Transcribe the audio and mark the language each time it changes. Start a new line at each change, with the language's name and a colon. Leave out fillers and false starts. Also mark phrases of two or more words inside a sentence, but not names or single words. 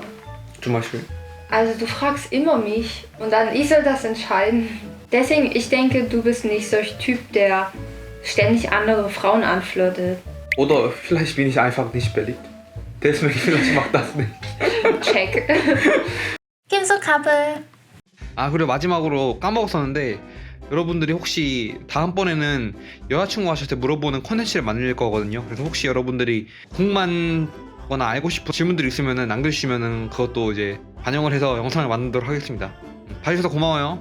German: Zum Beispiel. Also du fragst immer mich und dann ich soll das entscheiden. Deswegen, ich denke, du bist nicht solch Typ, der ständig andere Frauen anflirtet. Oder vielleicht bin ich einfach nicht beliebt. Deswegen vielleicht macht das nicht. Check. 김소 카블.
Korean: 아 그리고 마지막으로 까먹었었는데 여러분들이 혹시 다음번에는 여자친구 하실 때 물어보는 컨텐츠를 만들 거거든요. 그래서 혹시 여러분들이 궁금한 알고 싶은 질문들이 있으면 남겨주시면 그것도 이제 반영을 해서 영상을 만들도록 하겠습니다.